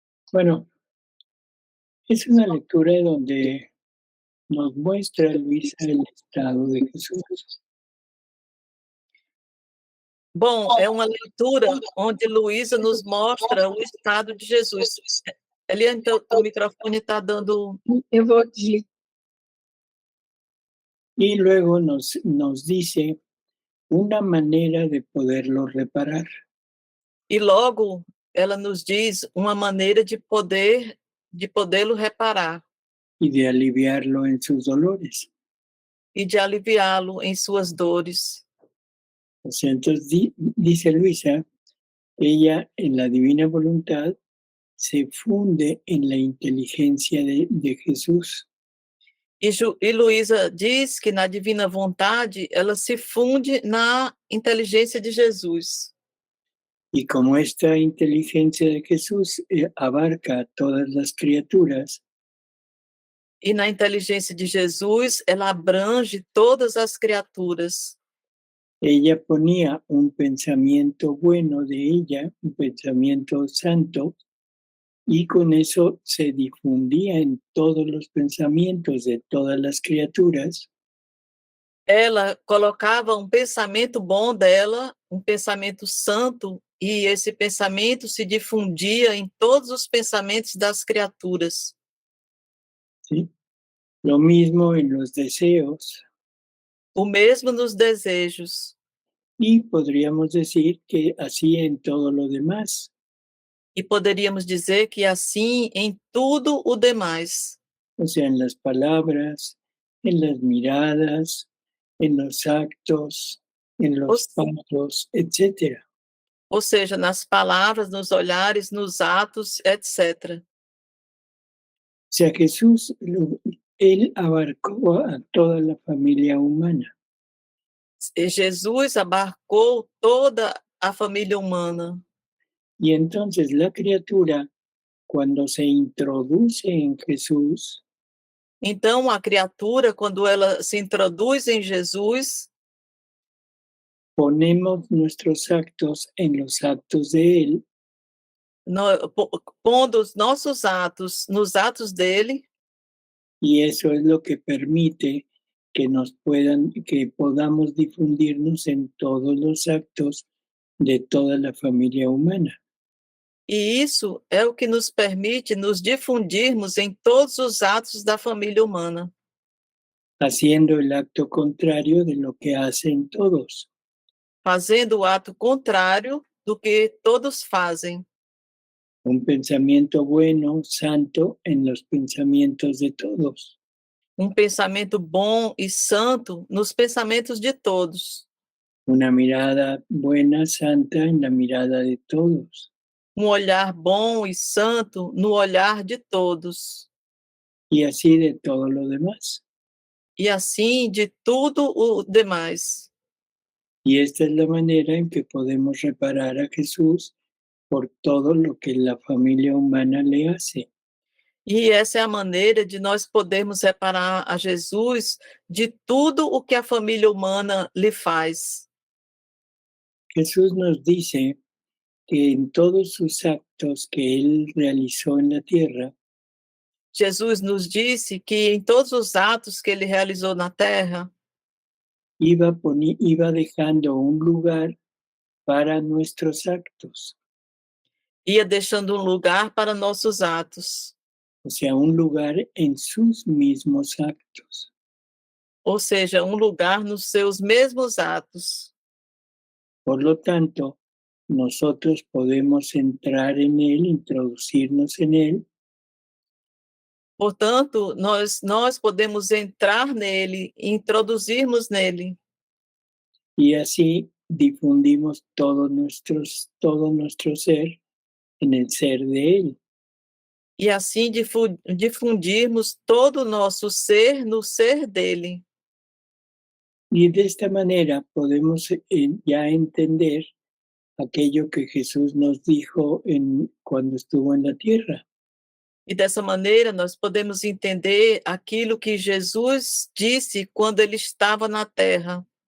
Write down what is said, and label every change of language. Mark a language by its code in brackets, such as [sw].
[es] Bueno, es una lectura donde nos muestra, Luisa, el estado de Jesús. [pt] Bom, é uma leitura onde Luísa nos mostra o estado de Jesus. Eliane, teu microfone está dando... Eu vou desligar. [es] Y luego nos dice una manera de poderlo reparar. [pt] E logo ela nos diz uma maneira de podê-lo reparar [es] Y de aliviarlo en sus dolores. [pt] e de aliviá-lo em suas dores. [es] O sea, entonces dice Luisa, ella en la divina voluntad se funde en la inteligencia de Jesús. [pt] E Luísa diz que na divina vontade ela se funde na inteligência de Jesus. [es] Y como esta inteligencia de Jesús abarca a todas las criaturas, [pt] E na inteligência de Jesus ela abrange todas as criaturas. [es] ella ponía un pensamiento bueno de ella, un pensamiento santo, y con eso se difundía en todos los pensamientos de todas las criaturas. [pt] Ela colocava um pensamento bom dela, um pensamento santo, e esse pensamento se difundia em todos os pensamentos das criaturas. [es] ¿Sí? Lo mismo en los deseos. [pt] O mesmo nos desejos. [es] Y podríamos decir que así en todo lo demás. [pt] E poderíamos dizer que assim em tudo o demais. [es] O sea, en las palabras, en las miradas, en los actos, en los pasos, etc. [pt] Ou seja, nas palavras, nos olhares, nos atos, etc. [es] O sea, Jesús, él abarcó a toda la familia humana. [pt] E Jesus abarcou toda a família humana. [es] Y entonces la criatura, cuando se introduce en Jesús, [pt] Então, a criatura, quando ela se introduz em Jesus, [es] ponemos nuestros actos en los actos de Él, [pt] pondo os nossos atos nos atos dele, [es] y eso es lo que permite que podamos difundirnos en todos los actos de toda la familia humana. [pt] e isso é o que nos permite nos difundirmos em todos os atos da família humana, [es] Haciendo el acto contrario de lo que hacen todos. [pt] fazendo o ato contrário do que todos fazem. [es] Un pensamiento bueno, santo, en los pensamientos de todos. [pt] Um pensamento bom e santo nos pensamentos de todos. [es] Una mirada buena, santa, en la mirada de todos. [pt] Um olhar bom e santo no olhar de todos. [es] Y así de todo lo demás. [pt] E assim de tudo o demais. [es] Y esta es la manera en que podemos reparar a Jesús por todo lo que la familia humana le hace. [pt] E essa é a maneira de nós podermos reparar a Jesus de tudo o que a família humana lhe faz. [es] Jesús nos dice que en todos sus actos que él realizó en la tierra, [pt] Jesus nos disse que em todos os atos que ele realizou na terra, [es] iba dejando un lugar para nuestros actos. [pt] ia deixando um lugar para nossos atos. [es] O sea, un lugar en sus mismos actos. [pt] Ou seja, um lugar nos seus mesmos atos. [es] Por lo tanto, nosotros podemos entrar en él, introducirnos en él, [pt] Portanto, nós podemos entrar nele, introduzirmos nele, [es] y así difundimos todo nuestro ser en el ser de él. [pt] e assim difundirmos todo o nosso ser no ser dele. [es] Y de esta manera podemos ya entender aquello que Jesús nos dijo cuando estuvo en la tierra. [pt] E dessa maneira nós podemos entender aquilo que Jesus disse quando ele estava na terra.